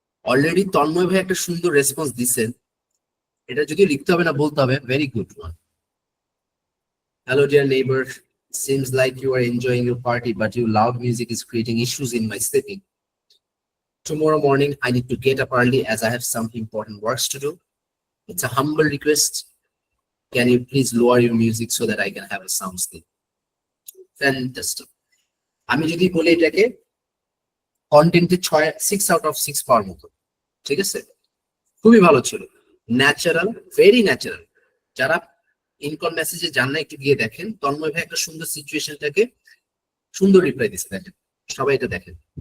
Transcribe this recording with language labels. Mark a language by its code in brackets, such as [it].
[bn] Already Tanmoy ভাই একটা সুন্দর রেসপন্স দিচ্ছেন, এটা যদিও লিখতে হবে না, বলতে হবে, [en] Very good one. Hello dear neighbour, Seems like you are enjoying your party, but your loud music is creating issues in my sleeping. Tomorrow morning, I need to get up early as I have some important works to do. It's a humble request. Can you please lower your music so that I can have a sound sleep? Fantastic. [bn] আমি যদি বলি এটাকে কন্টেন্টে [en] 6 out of 6 [bn] পাওয়ার মতো, ঠিক আছে, খুবই ভালো ছিল, ন্যাচারাল, ভেরি ন্যাচারাল। যারা ইনকম মেসেজে যান না, একটু গিয়ে দেখেন, তন্ময় ভাই একটা সুন্দর সিচুয়েশনটাকে সুন্দর রিপ্লাই দিচ্ছে, দেখেন, সবাই এটা দেখেন।